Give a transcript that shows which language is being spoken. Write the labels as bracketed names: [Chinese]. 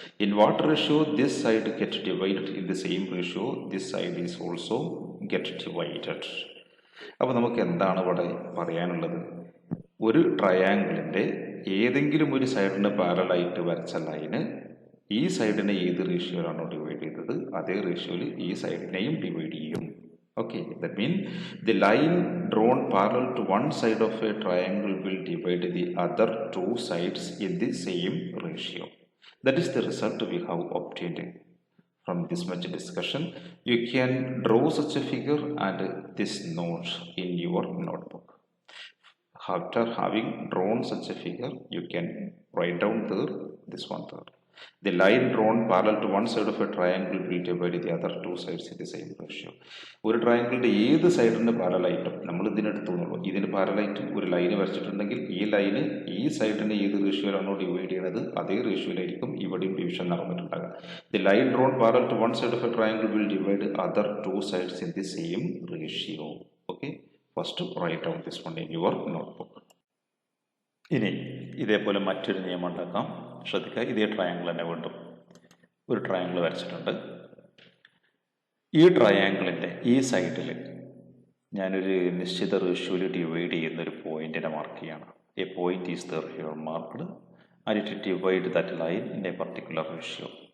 [English] In what ratio this side get divided in the same ratio this side is also get divided. [Malayalam] അപ്പോൾ നമുക്ക് എന്താണ് ഇവിടെ പറയാനുള്ളത്? ഒരു ട്രയാങ്കിളിൻ്റെ ഏതെങ്കിലും ഒരു സൈഡിന് പാരലായിട്ട് വരച്ച ലൈന് ഈ സൈഡിനെ ഏത് റേഷ്യോയിലാണോ ഡിവൈഡ് ചെയ്തത് അതേ റേഷ്യോയിൽ ഈ സൈഡിനെയും ഡിവൈഡ് ചെയ്യും. [English] Okay, that means the line drawn parallel to one side of a triangle will divide the other two sides in the same ratio. That is the result we have obtained from this much discussion. You can draw such a figure and this note in your notebook. After having drawn such a figure, you can write down there this one there. The line drawn parallel to one side of a triangle will divide the other two sides in the same ratio. [Malayalam] ഒരു ട്രയാങ്കിളിൻ്റെ ഏത് സൈഡിന് പാരലായിട്ടും നമ്മൾ ഇതിനെടുത്തുള്ളൂ. ഇതിന് പാരലായിട്ട് ഒരു line വരച്ചിട്ടുണ്ടെങ്കിൽ ഈ line ഈ സൈഡിനെ ഏത് റേഷ്യോയിലാണോ divide ചെയ്യുന്നത് അതേ റേഷ്യോയിലായിരിക്കും ഇവിടെയും division നടന്നിട്ടുണ്ടാകുക. [English] The line drawn parallel to one side of a triangle will divide other two sides in the same ratio. Okay, first write down this one in your notebook. [Malayalam] ഇനി ഇതേപോലെ മറ്റൊരു നിയമം ഉണ്ടാക്കാം. ശ്രദ്ധിക്കുക, ഇതേ ട്രയാങ്കിൾ തന്നെ വീണ്ടും ഒരു ട്രയാങ്കിൾ വരച്ചിട്ടുണ്ട്. ഈ ട്രയാങ്കിളിൻ്റെ ഈ സൈഡിൽ ഞാനൊരു നിശ്ചിത റേഷ്യോയിൽ ഡിവൈഡ് ചെയ്യുന്ന ഒരു പോയിന്റിനെ മാർക്ക് ചെയ്യാണ്. [English] A point is there here marked and it divide that line in a particular ratio.